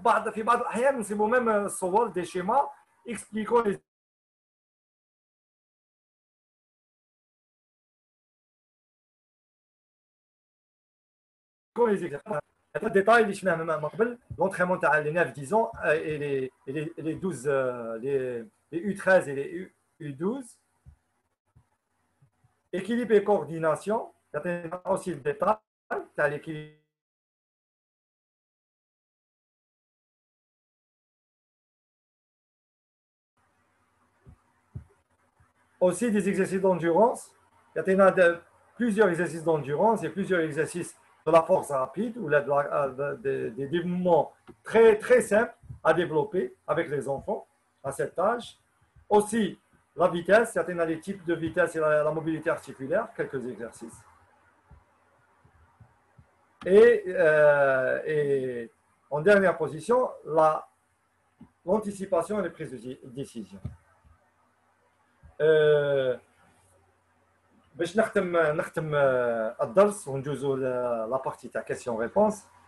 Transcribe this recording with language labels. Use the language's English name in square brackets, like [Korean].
[Arabic] في بعض الأحيان نسيبوا ميم الصور دي شيما [French] expliquant les exercices. Le détail, l'entraînement les 9-10 ans et les 12, les U13 et les U12. Équilibre et coordination, il y a aussi le détail, l'équilibre. Aussi des exercices d'endurance, il y a plusieurs exercices d'endurance et plusieurs exercices de la force rapide ou des mouvements très, très simples à développer avec les enfants à cet âge. Aussi, la vitesse, certains les types de vitesse et la mobilité articulaire, quelques exercices. Et en dernière position, l'anticipation et les prises de décision. [Arabic] باش نختم الدرس ونجوزوا [French] لابارتي تاع كيسيون ريبونس.